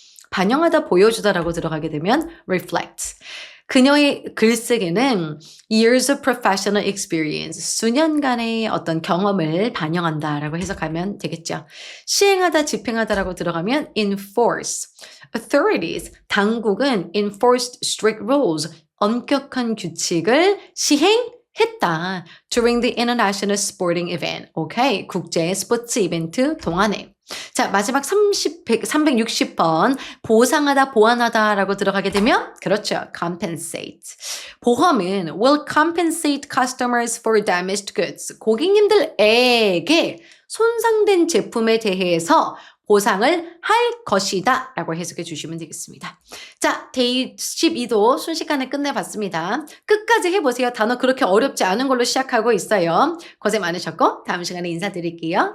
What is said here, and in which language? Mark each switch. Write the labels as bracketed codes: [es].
[ko] 반영하다, 보여주다라고 들어가게 되면 reflect. 그녀의 글쓰기는 [en] years of professional experience, [ko] 수년간의 어떤 경험을 반영한다라고 해석하면 되겠죠. 시행하다, 집행하다라고 들어가면 enforce. authorities, 당국은 [en] enforced strict rules, [ko] 엄격한 규칙을 시행했다. [en] during the international sporting event. [ko] 오케이, 국제 스포츠 이벤트 동안에. 자, 마지막 360번 보상하다, 보완하다 라고 들어가게 되면 그렇죠. [en] compensate. [ko] 보험은 [en] will compensate customers for damaged goods. [ko] 고객님들에게 손상된 제품에 대해서 보상을 할 것이다 라고 해석해 주시면 되겠습니다. 자, 데이 12도 순식간에 끝내봤습니다. 끝까지 해보세요. 단어 그렇게 어렵지 않은 걸로 시작하고 있어요. 고생 많으셨고 다음 시간에 인사드릴게요.